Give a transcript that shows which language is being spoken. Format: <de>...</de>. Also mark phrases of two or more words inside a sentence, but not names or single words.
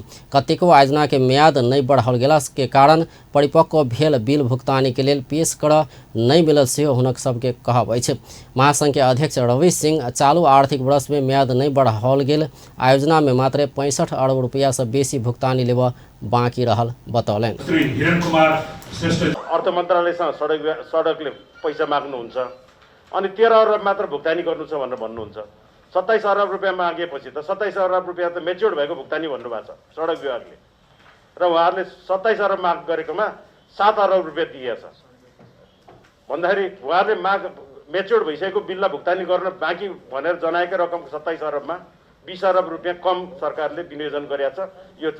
<mai>कतेको आयोजना के म्याद नहीं बढ़ाओल गेला के कारण परिपक्व भेल बिल भुगतानी के लेल पेश कर नहीं मिलल सेहो हुनक सबके कहब अछि। महासंघ के अध्यक्ष रवि सिंह चालू आर्थिक वर्ष में म्याद नहीं बढ़ाओल गेल आयोजना में मात्र 65 अरब रुपया से बेसी भुगतानी लेब बाँकी रहल बतौलनि।</mai> <ne>अर्थ मन्त्रालयसँग सडकले पैसा माग्नुहुन्छ अनि 13 अरब मात्र भुक्तानी गर्नु छ भनेर भन्नुहुन्छ। 27 अरब रुपियाँ मागेपछि त 27 अरब रुपियाँ त मेच्योर्ड भएको भुक्तानी भन्नुभएको छ सडक विभागले र उहाँहरूले 27 अरब माग गरेकोमा 7 अरब रुपियाँ दिएछ भन्दाखेरि उहाँहरूले माग मेच्योर्ड भइसकेको बिललाई भुक्तानी गर्न बाँकी भनेर जनाएकै रकम 27 अरबमा 20 अरब रुपियाँ कम सरकारले विनियोजन गरेको छ।</ne>